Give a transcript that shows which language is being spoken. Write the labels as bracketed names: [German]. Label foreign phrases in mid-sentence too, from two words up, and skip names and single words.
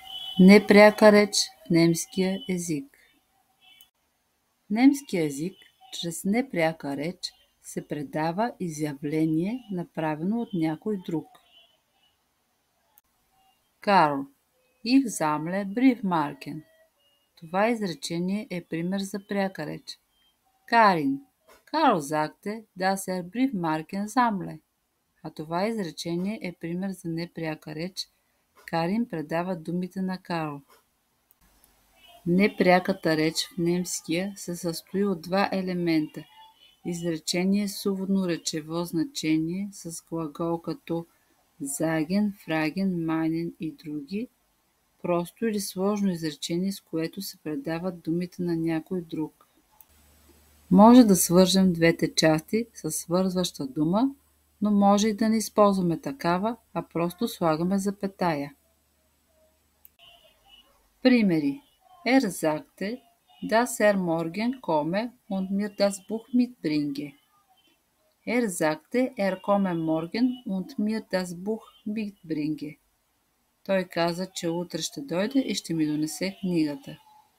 [Bulgarian] Непряка реч в немския език. В немския език чрез непряка реч се предава изявление, направено от някой друг. Карл, [German] ich sammle Briefmarken. [Bulgarian] Това изречение е пример за пряка реч. [German] Карин, Карл sagte, dass Briefmarken sammle. [Bulgarian] А това изречение е пример за непряка реч. Карин предава думите на Карл. Непряката реч в немския се състои от два елемента. Изречение с уводно речево значение с глагол като [German] sagen, fragen, meinen [Bulgarian] и други. Просто или сложно изречение, с което се предават думите на някой друг. Може да свържем двете части с свързваща дума, но може и да не използваме такава, а просто слагаме запетая. Примери. [German] Sagte, dass morgen komme und mir das Buch mitbringe. Sagte, komme morgen und mir das Buch mitbringe. [Bulgarian] Той каза, че утре ще дойде и ще ми донесе книгата.